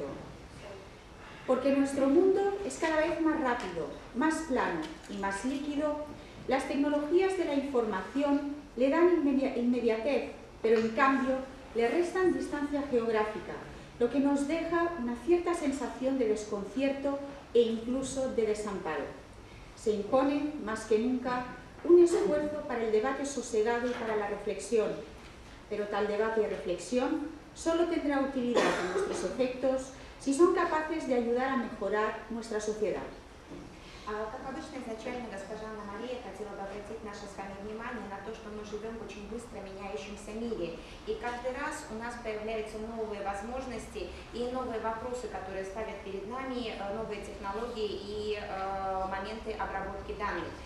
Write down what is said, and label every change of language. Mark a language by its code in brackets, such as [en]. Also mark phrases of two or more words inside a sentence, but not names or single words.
[es] Porque nuestro mundo es cada vez más rápido, más plano y más líquido, las tecnologías de la información le dan inmediatez, pero en cambio le restan distancia geográfica, lo que nos deja una cierta sensación de desconcierto e incluso de desamparo. Se impone, más que nunca, un esfuerzo para el debate sosegado y para la reflexión, pero tal debate y reflexión solo tendrá utilidad en nuestros efectos si son capaces de ayudar a mejorar nuestra sociedad. [ru] Как обычно, изначально госпожа Мария хотела бы обратить наше с вами внимание на то, что мы живем в очень быстро меняющемся мире. И каждый раз у нас появляются новые возможности и новые вопросы, которые ставят перед нами новые технологии и моменты обработки данных.